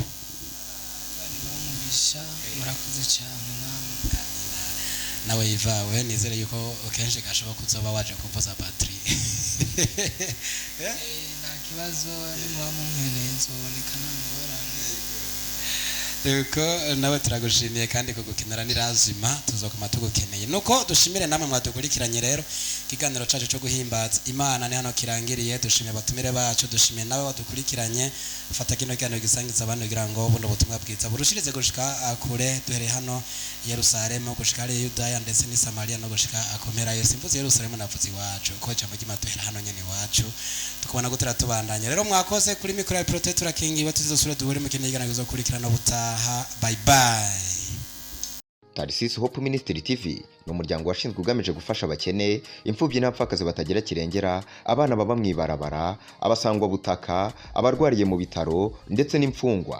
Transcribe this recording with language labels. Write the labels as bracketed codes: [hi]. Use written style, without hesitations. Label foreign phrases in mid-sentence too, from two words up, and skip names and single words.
[rn] bamugisha murakoze cyane namwe. Nawe Iva we nizere yuko kenshi gashoboka kuzoba waje kuvuza battery. Nta kibazo nimuba munkeneye nzoboneka nta ngorane. Yuko nawe turagushimiye kandi kugukinira ni lazima tuzokoma tugukeneye. Nuko dushimire namwe mwadukurikiranye rero kiganiro cacu cyo guhimbaza Imana ni hano kirangiriye. Dushimiye abatumire bacu, dushimiye nawe wadukurikiranye. Fata kino kiganiro gisangiza abantu kugira ngo buno butumwa bwiza burushirize gushika kure duhere hano Yerusalemu gushika ari Yudaya ndetse ni Samaria no gushika akomera Yesu imvuze Yerusalemu navuze iwacu ko cyamo gimaduhera hano nyene iwacu tukubona gutera tubandanye. Rero mwakoze kuri mikoro ya Protector King batuzosura duhure mu kindi kiganiro gizokurikirana butaha. [en] Bye bye. [rw] Tarisisi Hope Ministry TV ni umuryango washinzwe ugamije gufasha abakene, imfubyi n'abapfakazi batagira kirengera, abana baba mwibarabara, abasangwa butaka, abarwariye mu bitaro ndetse n'imfungwa.